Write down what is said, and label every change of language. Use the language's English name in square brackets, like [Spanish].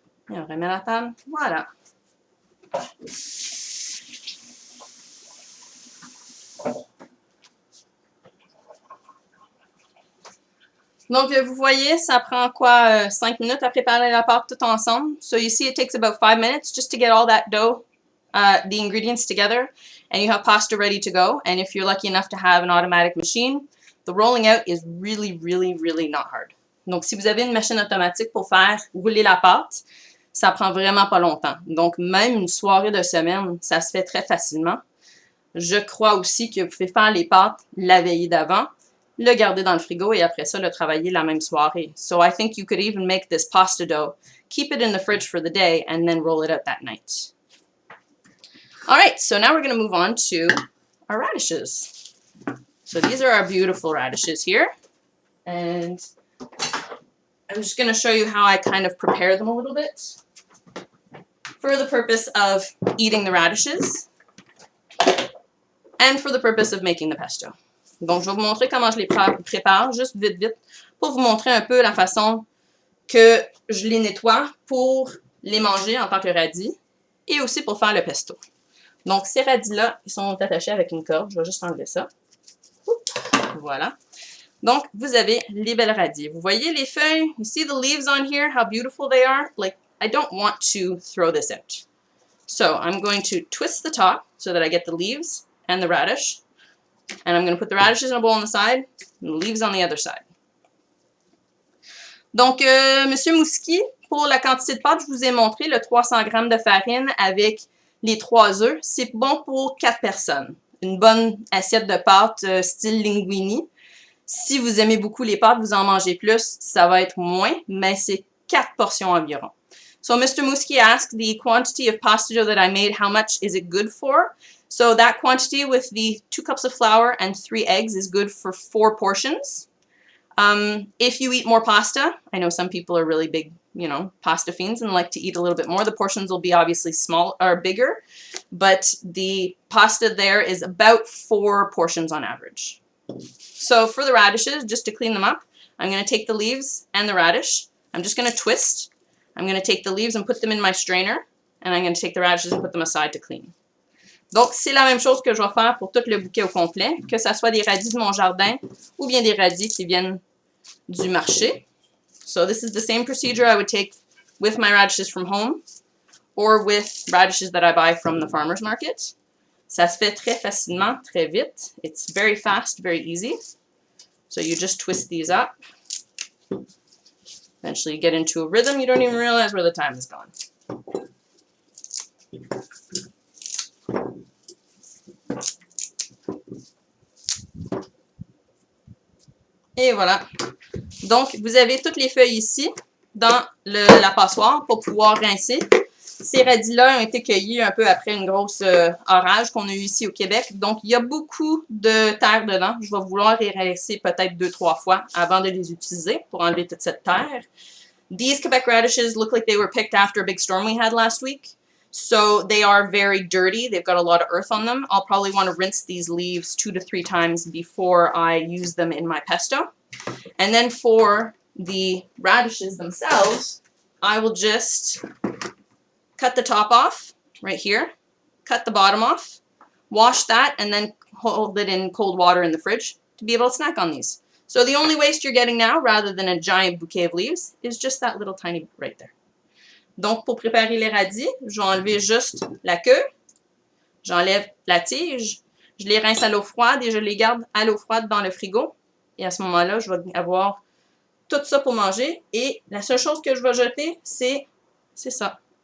[French] Et on remet la table. Voilà. Donc, vous voyez, ça prend quoi, 5 minutes à préparer la pâte tout ensemble. [English] So you see it takes about 5 minutes just to get all that dough, the ingredients together, and you have pasta ready to go. And if you're lucky enough to have an automatic machine, the rolling out is really, really, really not hard. [French] Donc, si vous avez une machine automatique pour faire rouler la pâte, ça prend vraiment pas longtemps. Donc, même une soirée de semaine, ça se fait très facilement. Je crois aussi que vous pouvez faire les pâtes la veille d'avant, le garder dans le frigo et après ça, le travailler la même soirée. [English] So I think you could even make this pasta dough, keep it in the fridge for the day, and then roll it out that night. All right, so now we're going to move on to our radishes. So these are our beautiful radishes here. And I'm just going to show you how I kind of prepare them a little bit for the purpose of eating the radishes and for the purpose of making the pesto. [French] Donc, je vais vous montrer comment je les prépare, juste vite, pour vous montrer un peu la façon que je les nettoie pour les manger en tant que radis et aussi pour faire le pesto. Donc, ces radis-là, ils sont attachés avec une corde. Je vais juste enlever ça. Voilà. Donc, vous avez les belles radis. Vous voyez les feuilles? [English] You see the leaves on here? How beautiful they are? Like, I don't want to throw this out. So, I'm going to twist the top so that I get the leaves and the radish. And I'm going to put the radishes in a bowl on the side and the leaves on the other side. [French] Donc, Monsieur Mouski, pour la quantité de pâte, je vous ai montré le 300 g de farine avec les 3 œufs. C'est bon pour 4 personnes. Une bonne assiette de pâte style linguini. Si vous aimez beaucoup les pâtes, vous en mangez plus, ça va être moins, mais c'est 4 portions environ. [English] So Mr. Muski asked the quantity of pasta dough that I made, how much is it good for? So that quantity with the 2 cups of flour and 3 eggs is good for 4 portions. If you eat more pasta, I know some people are really big, pasta fiends and like to eat a little bit more. The portions will be obviously small or bigger, but the pasta there is about 4 portions on average. So for the radishes, just to clean them up, I'm going to take the leaves and the radish. I'm just going to twist. I'm going to take the leaves and put them in my strainer, and I'm going to take the radishes and put them aside to clean. [French] Donc, c'est la même chose que je vais faire pour tout le bouquet au complet, que ce soit des radis de mon jardin ou bien des radis qui viennent du marché. [English] So this is the same procedure I would take with my radishes from home or with radishes that I buy from the farmer's market. [French] Ça se fait très facilement, très vite. [English] It's very fast, very easy. So you just twist these up. Eventually you get into a rhythm, you don't even realize where the time is gone. [French] Et voilà. Donc, vous avez toutes les feuilles ici dans la passoire pour pouvoir rincer. Ces radis-là ont été cueillis un peu après une grosse orage qu'on a eu ici au Québec. Donc, il y a beaucoup de terre dedans. Je vais vouloir les rincer peut-être 2-3 fois avant de les utiliser pour enlever toute cette terre. [English] These Quebec radishes look like they were picked after a big storm we had last week. So they are very dirty. They've got a lot of earth on them. I'll probably want to rinse these leaves 2 to 3 times before I use them in my pesto. And then for the radishes themselves, I will just cut the top off right here, cut the bottom off, wash that, and then hold it in cold water in the fridge to be able to snack on these. So the only waste you're getting now, rather than a giant bouquet of leaves, is just that little tiny bit right there. [French] Donc, pour préparer les radis, je vais enlever juste la queue, j'enlève la tige, je les rince à l'eau froide et je les garde à l'eau froide dans le frigo. Et à ce moment-là, je vais avoir tout ça pour manger. Et la seule chose que je vais jeter, c'est ça.